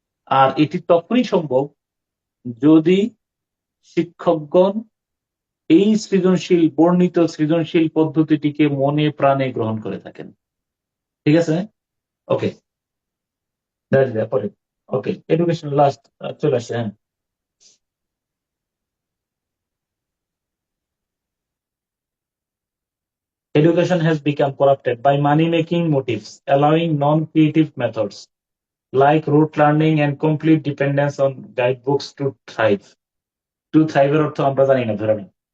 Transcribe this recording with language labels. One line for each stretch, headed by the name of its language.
Bangla: আর এটি তখনই সম্ভব যদি শিক্ষকগণ এই বর্ণিত সৃজনশীল পদ্ধতিটিকে মনে প্রাণে গ্রহণ করে থাকেন। ঠিক আছে, ওকে, পরে ওকে এডুকেশন লাস্ট চলে আসছে।
English: হ্যাঁ, education has become corrupted by money-making motives, allowing non-creative methods like rote learning and complete dependence on guidebooks to thrive. To thrive
Bangla: এর অর্থ আমরা জানি না, ধরে নিই।